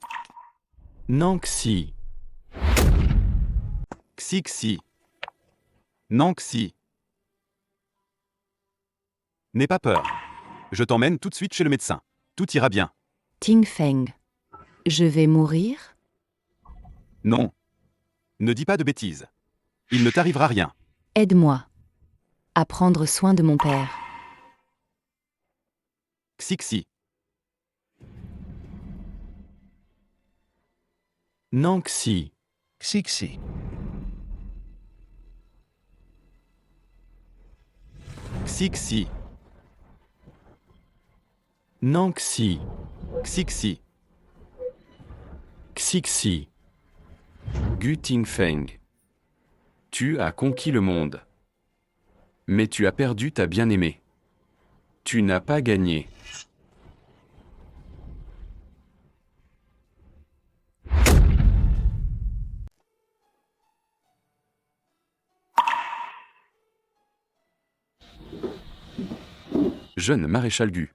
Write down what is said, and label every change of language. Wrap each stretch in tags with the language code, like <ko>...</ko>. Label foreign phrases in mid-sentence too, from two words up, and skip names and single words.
<fr>Nangxi. Xixi. Nangxi. N'aie pas peur. Je t'emmène tout de suite chez le médecin. Tout ira bien. Tingfeng, je vais mourir? Non. Ne dis pas de bêtises. Il ne t'arrivera rien. Aide-moi à prendre soin de mon père. Xixi. Nangxi. Xixi. Xixi. Nangxi. Xixi. Xixi. Gu Tingfeng. Tu as conquis le monde. Mais tu as perdu ta bien-aimée. Tu n'as pas gagné. Jeune maréchal Gu.</fr>